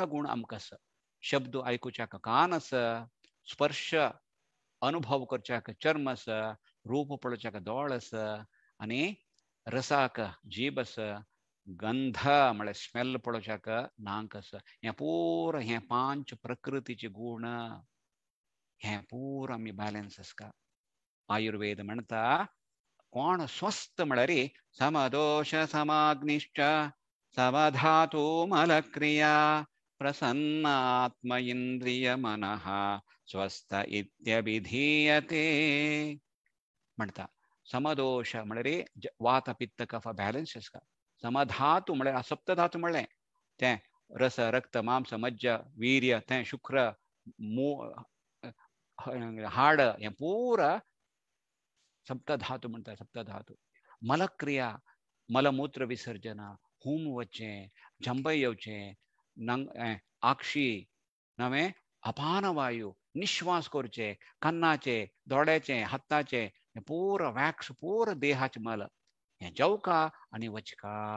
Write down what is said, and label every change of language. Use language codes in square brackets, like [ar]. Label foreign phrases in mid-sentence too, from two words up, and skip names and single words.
[kok] गुण आमकां आसा शब्द आयकुच्याक कान आसा स्पर्श अनुभव करच्याक चर्म आसा रूप पळोवच्याक दोळ आसा आनी रसाक जीभ आसा गंध म्हळ्यार स्मेल पळोवच्याक नाक आसा हे पुरा हे पांच प्रकृतीचे गुण हे पुरा आमी बॅलन्स आसता आयुर्वेद म्हणटा कोण स्वस्थ म्हळ्यार [sa] समदोष समाग्निश्च समधातु मलक्रिया प्रसन्नात्म इंद्रिय मनः स्वस्थ इत्यभिधीयते [kok] म्हणटा समदोष म्हळ्यार वात पित्त कफ बॅलन्स आसता समधातू म्हळ्यार सप्तधातू म्हणलें तें रस रक्त मांस मज्ज वीर्य तें शुक्र हाड हें पूरा सप्तधातू म्हणटा सप्तधातू मलक्रिया मलमूत्र विसर्जन हूम वचचें जंबय येवचें आक्षी नवे अपान वायू निश्वास करचे कन्नाचे दोड्याचे हाताचे पूरा वॅक्स पूरा देहाचे मल हें जेवका आनी वचका